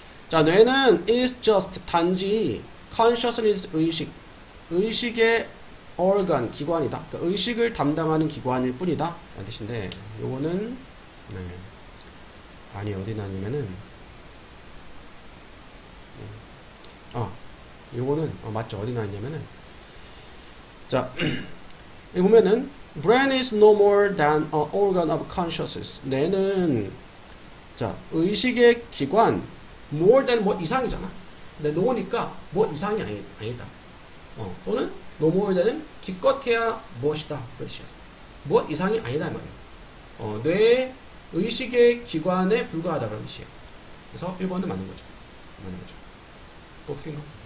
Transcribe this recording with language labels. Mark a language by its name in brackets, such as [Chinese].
[Korean] 자, 뇌는 [English] is just [Korean] 단지 consciousness 의식의 organ 기관이다. 그러니까 의식을 담당하는 기관일 뿐이다 라는 뜻인데 요거는 아니 어디 나냐면은 요거는 맞죠. 어디 나있냐면은 자, 여기 보면은 [English] brain is no more than an organ of consciousness. [Korean] 뇌는 자, 의식의 기관 [English] more than [Korean] 뭐 이상이잖아. 근데 no니까 뭐 이상이 아니다. 또는 [English] no more than [Korean] 은 기껏해야 무엇이다. 그렇지. 뭐 이상이 아니다 말이에요. 뇌의 의식의 기관에 불과하다 그런 뜻이에요. 그래서 1번은 맞는 거죠. 맞는 거죠. 또 어떻게 인가?